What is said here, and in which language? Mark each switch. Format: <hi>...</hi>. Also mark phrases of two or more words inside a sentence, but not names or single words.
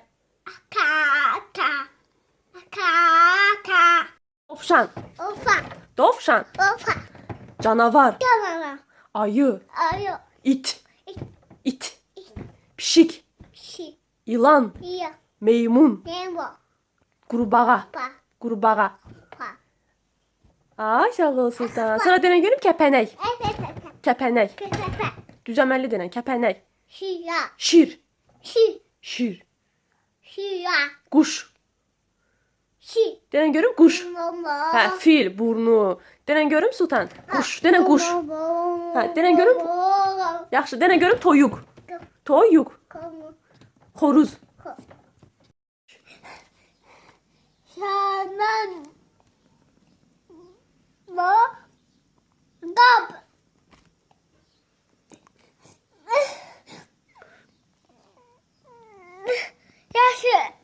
<az>kaka, kaka, Dovşan. ufa, Dovşan. ufa, Canavar. tamam, Ayı. ayo, İt. İt. İt. Pişik. şi, Yılan. ya, Meymun. nemo, Qurbağa. pa, Qurbağa. pa, Ay sağ ol Sultan. Sonra denən görüm kəpənək. Kəpənək. pepe, Düzəməlli denən kəpənək. şiya, Şir. şi, Şir. şiya, Quş. şi, Denən görüm quş. momo, Hə, fil, burnu. Denən görüm Sultan. Quş. Denən quş. Ha, denən görüm. Yaxşı, denən görüm toyuq. Toyuq. Xoruz. Şaman, mo, gab, yaşı,</az>